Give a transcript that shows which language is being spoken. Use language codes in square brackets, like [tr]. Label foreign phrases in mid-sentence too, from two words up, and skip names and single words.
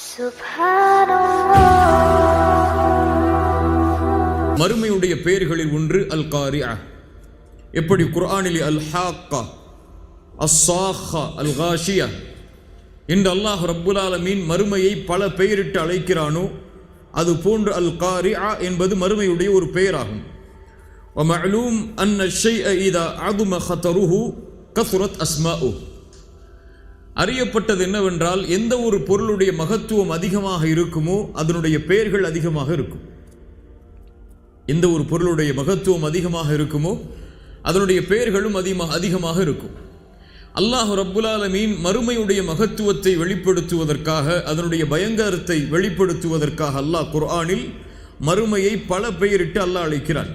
[ta] மறுமையுடைய பெயர்களில் ஒன்று அல் காரிஆ. எப்படி குர்ஆனில் அல் ஹாக்கா, அஸ்ஸாஹா, அல் காஷியா என்று அல்லாஹ் [ar] رب العالمين [ta] மறுமையை பல பெயரிட்டு அழைக்கிறானோ அது போன்று அல் காரிஆ என்பது மறுமையுடைய ஒரு பெயராகும். [ar] ومعلوم أن الشيء إذا عظم خطره كثرت أسماؤه. [ta] அறியப்பட்டது என்னவென்றால் எந்த ஒரு பொருளுடைய மகத்துவம் அதிகமாக இருக்குமோ அதனுடைய பெயர்கள் அதிகமாக இருக்கும். எந்த ஒரு பொருளுடைய மகத்துவம் அதிகமாக இருக்குமோ அதனுடைய பெயர்களும் அதிகமாக இருக்கும். அல்லாஹ் [ar] رب العالمين [ta] மறுமையுடைய மகத்துவத்தை வெளிப்படுத்துவதற்காக, அதனுடைய பயங்கரத்தை வெளிப்படுத்துவதற்காக அல்லாஹ் குர்ஆனில் மறுமையை பல பெயரிட்டு அல்லாஹ் அழைக்கிறான்.